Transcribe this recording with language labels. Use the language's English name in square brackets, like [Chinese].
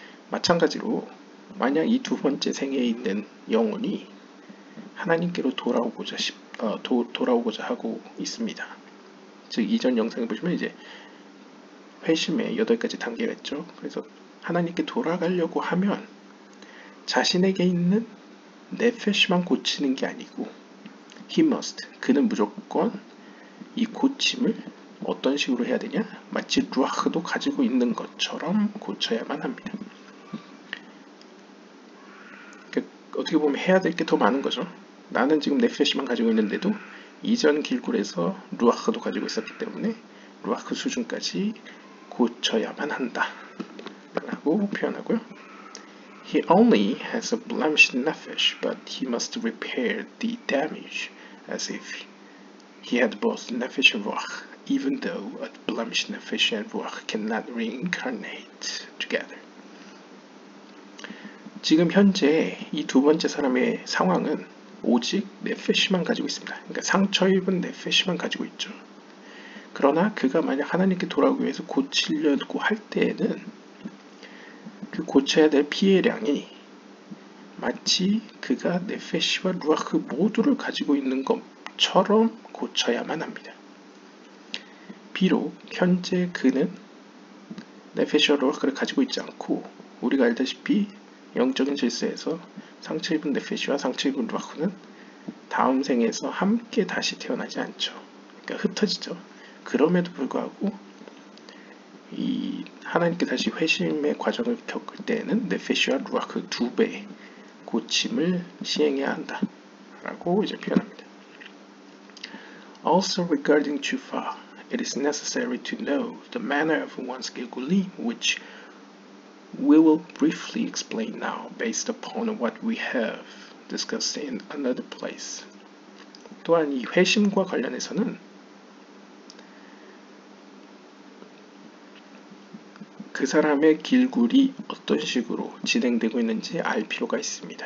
[Korean] 마찬가지로 만약 이 두 번째 생에 있는 영혼이 하나님께로 돌아오고자 하고 있습니다. 즉 이전 영상에 보시면 이제 회심의 8가지 단계가 있죠. 그래서 하나님께 돌아가려고 하면 자신에게 있는 네페시만 고치는 게 아니고 [English] he must, [Korean] 그는 무조건 이 고침을 어떤 식으로 해야 되냐? 마치 루아흐도 가지고 있는 것처럼 고쳐야만 합니다. 그러니까 어떻게 보면 해야 될 게 더 많은 거죠. 나는 지금 네페시만 가지고 있는데도 이전 길굴에서 루아흐도 가지고 있었기 때문에 루아흐 수준까지 고쳐야만 한다 라고 표현하고요. [English] He only has a blemished nefesh, but he must repair the damage as if he had both nefesh and ruach, even though a blemished nefesh and ruach cannot reincarnate together. [Korean] 지금 현재 이 두 번째 사람의 상황은 오직 네페시만 가지고 있습니다. 그러니까 상처 입은 네페시만 가지고 있죠. 그러나 그가 만약 하나님께 돌아오기 위해서 고치려고 할 때에는 그 고쳐야 될 피해량이 마치 그가 네페시와 루아흐 모두를 가지고 있는 것처럼 고쳐야만 합니다. 비록 현재 그는 네페시와 루아흐를 가지고 있지 않고 우리가 알다시피 영적인 질서에서 상처 입은 네페시와 상처 입은 루아흐는 다음 생에서 함께 다시 태어나지 않죠. 그러니까 흩어지죠. 그럼에도 불구하고 이 하나님께 다시 회심의 과정을 겪을 때에는 네페시와 루아흐 2배의 고침을 시행해야 한다 라고 이제 표현합니다. [English] Also regarding tshuva, it is necessary to know the manner of one's gilgulim, which we will briefly explain now based upon what we have discussed in another place. [Korean] 또한 이 회심과 관련해서는 그 사람의 길굴이 어떤 식으로 진행되고 있는지 알 필요가 있습니다.